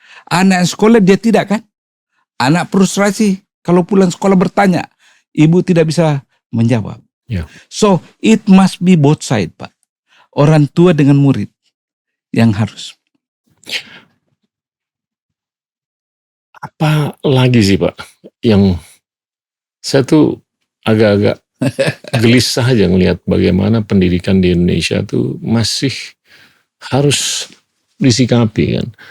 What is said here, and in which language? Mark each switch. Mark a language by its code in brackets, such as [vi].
[id] Anak sekolah dia tidak kan? Anak frustrasi kalau pulang sekolah bertanya, ibu tidak bisa menjawab. [en] So it must be both side Pak. [id] Orang tua dengan murid yang harus. Apa lagi sih Pak yang saya tuh agak-agak gelisah aja ngelihat bagaimana pendidikan di Indonesia tuh masih harus disikapi kan.